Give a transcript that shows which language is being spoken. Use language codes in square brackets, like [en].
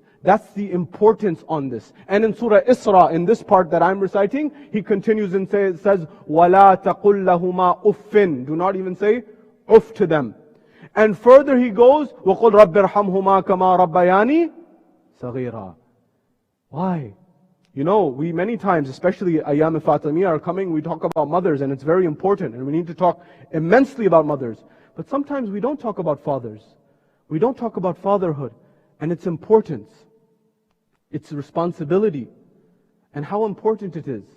[en] That's the importance on this. And in Surah Isra, in this part that I'm reciting, He continues and says, [ar] وَلَا تَقُلْ لَهُمَا أُفٍّ. [en] Do not even say uff to them. [ar] And further He goes, وَقُلْ رَبِّ ارْحَمْهُمَا كَمَا رَبَّيَانِي صَغِيرًا. [en] Why? You know, we many times, especially Ayyam Fatimiyya are coming, we talk about mothers, and it's very important, and we need to talk immensely about mothers. But sometimes we don't talk about fathers. We don't talk about fatherhood, and its importance, its responsibility, and how important it is.